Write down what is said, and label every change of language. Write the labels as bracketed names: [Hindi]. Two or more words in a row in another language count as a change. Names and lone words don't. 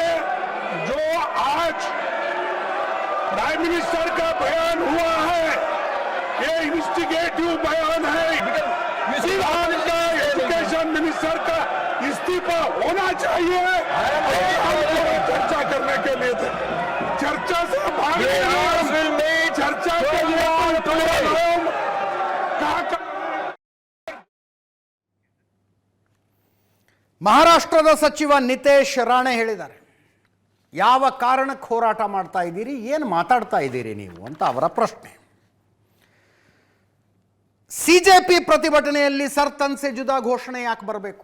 [Hindi] जो आज [English] prime minister [Hindi] का बयान हुआ है ये इन्वेस्टिगेटिव बयान है. [English] education minister [Hindi] का इस्तीफा होना चाहिए. चर्चा करने के लिए थे, चर्चा से चर्चा के लिए [Kannada] ಮಹಾರಾಷ್ಟ್ರದ ಸಚಿವ ನಿತೇಶ್ ರಾಣೆ ಹೇಳಿದ್ದಾರೆ, ಯಾವ ಕಾರಣಕ್ಕೆ ಹೋರಾಟ ಮಾಡ್ತಾ ಇದ್ದೀರಿ, ಏನು ಮಾತಾಡ್ತಾ ಇದ್ದೀರಿ ನೀವು ಅಂತ ಅವರ ಪ್ರಶ್ನೆ. ಸಿಜೆಪಿ ಪ್ರತಿಭಟನೆಯಲ್ಲಿ [Hindi] सर तन से जुदा [Kannada] ಘೋಷಣೆ ಯಾಕೆ ಬರಬೇಕು?